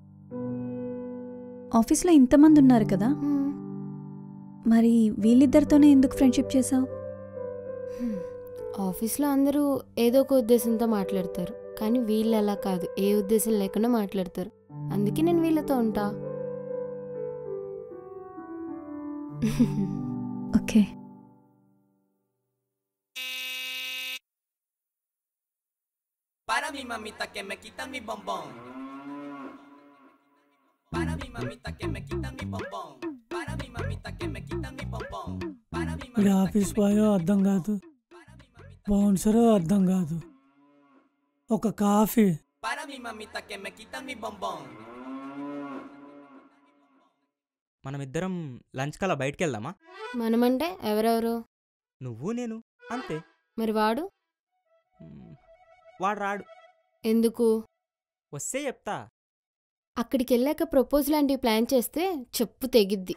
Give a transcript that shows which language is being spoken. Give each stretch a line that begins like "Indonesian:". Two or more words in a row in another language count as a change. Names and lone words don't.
Telugu: ఆఫీస్లో ఇంతమంది ఉన్నారు కదా, మరి వీళ్ళిద్దరితోనే ఎందుకు ఫ్రెండ్షిప్ చేసావు? ఆఫీస్లో అందరూ ఏదో ఒక ఉద్దేశంతో మాట్లాడతారు, కానీ వీళ్ళు అలా కాదు, ఏ ఉద్దేశం లేకుండా మాట్లాడతారు. అందుకే నేను వీళ్ళతో ఉంటా. ఓకే.
Spanish: Para mi mamita que me quita mi bombón. Para mi mamita que me quita mi bombón. Para mi mamita que me quita mi bombón. Para mi mamita.
English: office boy
Telugu: అర్థం కాదు, బౌన్సరో అర్థం కాదు, ఒక కాఫీ.
Spanish: Para mi mamita que me quita mi bombón.
Telugu: మనమిద్దరం లంచ్ కలా బయటికి వెళ్దామా? మనమంటే ఎవరెవరు? నువ్వు నేను అంతే. మరి వాడు? వాడు రాడు. ఎందుకు? వస్తే చెప్తా. అక్కడికి వెళ్ళాక ప్రపోజ్ లాంటివి ప్లాన్ చేస్తే చెప్పు తెగిద్ది.